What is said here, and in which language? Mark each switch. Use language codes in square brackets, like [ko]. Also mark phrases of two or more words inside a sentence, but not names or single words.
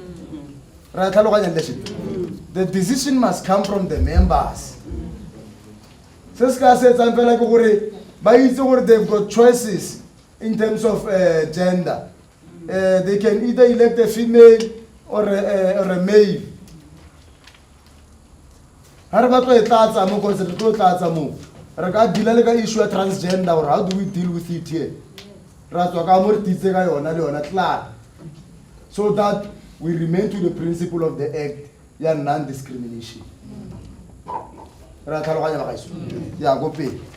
[en] The decision must come from the members. Seska said something like they've got choices in terms of gender. They can either elect a female or a male. How about a [tn] tlatsa mo [en] concept to [tn] tlatsa mo? [en] Regard the issue of transgender, or how do we deal with it here? So that we remain to the principle of the act, yeah, non-discrimination. Yeah, go pay.